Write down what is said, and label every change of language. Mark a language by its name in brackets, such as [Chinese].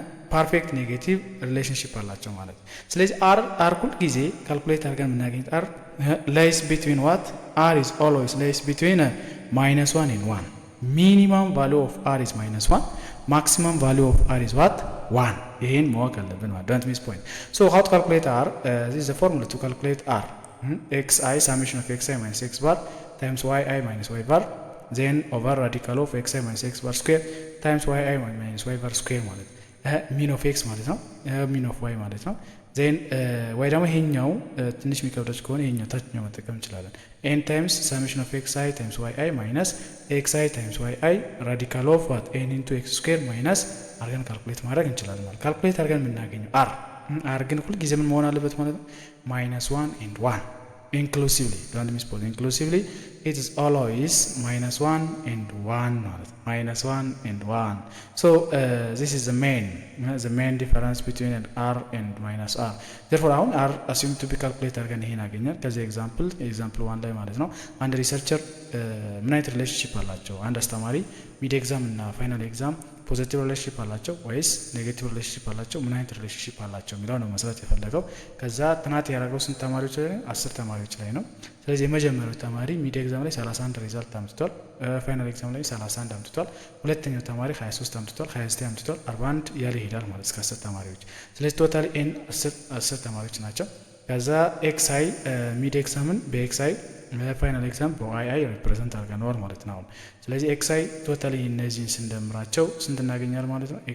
[Amharic] ፐርፌክት ኔጌቲቭ ሪሌሽንሺፕ አላቸው ማለት ነው። ስለዚህ [English] r [Amharic] ሁል ጊዜ ካልኩሌት አድርገን የምናገኘው [English] r lays between what r is always lays between -1 and 1 minimum value of r is -1 maximum value of r is what 1 [Amharic] ይሄን ማወቅ አለብን ማለት [English] don't miss point. so how to calculate r this is the formula to calculate r xi summation of xi minus x bar times yi minus y bar then over radical of xi minus x bar square times yi minus y bar square ማለት [Amharic] ሚን ኦፍ ኤክስ ማለት ነው፣ ሚን ኦፍ ዋይ ማለት ነው። ዜን ወይ ደግሞ ይሄኛው ትንሽ የሚከብደች ከሆነ ይሄኛው ታችኛው መጠቀም እንችላለን። ኤን ታይምስ ሳሜሽን ኦፍ ኤክስ አይ ታይምስ ዋይ አይ ማይነስ ኤክስ አይ ታይምስ ዋይ አይ ራዲካል ኦፍ ዋት ኤን ኢንቱ ኤክስ ስኩዌር ማይነስ አድርገን ካልኩሌት ማድረግ እንችላለን ማለት። ካልኩሌት አድርገን የምናገኘው አር ግን ሁል ጊዜ ምን መሆን አለበት ማለት ነው? [English] -1 and 1 inclusively don't miss point inclusively it is always -1 and 1 ማለት -1 and 1 so this is the main difference between r and -r therefore አሁን r assumed to be calculated [Amharic] አድርገን ይሄን አገኘን ከዚህ [English] example 1 [Amharic] ላይ ማለት ነው። አንድ ሪሰርቸር ምን አይነት ሪሌሽንሺፕ አላቸው? አንድ አስተማሪ ሚድ ኤግዛም እና ፋይናል ኤግዛም ፖዚቲቭ ሪሌሽንሺፕ አላቸው ወይስ ኔጌቲቭ ሪሌሽንሺፕ አላቸው? ምን አይነት ሪሌሽንሺፕ አላቸው የሚለው ነው መስራት የፈለገው። ከዛ ጥናት ያደረገው ስንት ተማሪዎች ላይ? 10 ተማሪዎች ላይ ነው። ስለዚህ የመጀመሪያው ተማሪ ሚድ ኤግዛም ላይ 31 ሪዛልት አምጥቷል፣ ፋይናል ኤግዛም ላይ 31 አምጥቷል። ሁለተኛው ተማሪ 23 አምጥቷል፣ 29 አምጥቷል፣ 41 ያለ ይሄዳል ማለት እስከ 10 ተማሪዎች። ስለዚህ ቶታሊ ኤን 10 ተማሪዎች ናቸው። ከዛ ኤክስ አይ ሚድ ኤግዛምን በኤክስ አይ ፋይናል ኤግዛም በዋይ አይ ሪፕሬዘንት አድርገነዋል ማለት ነው። ስለዚህ ኤክስ አይ ቶታሊ እነዚህን ስንደምራቸው ስንት እናገኛለን ማለት ነው?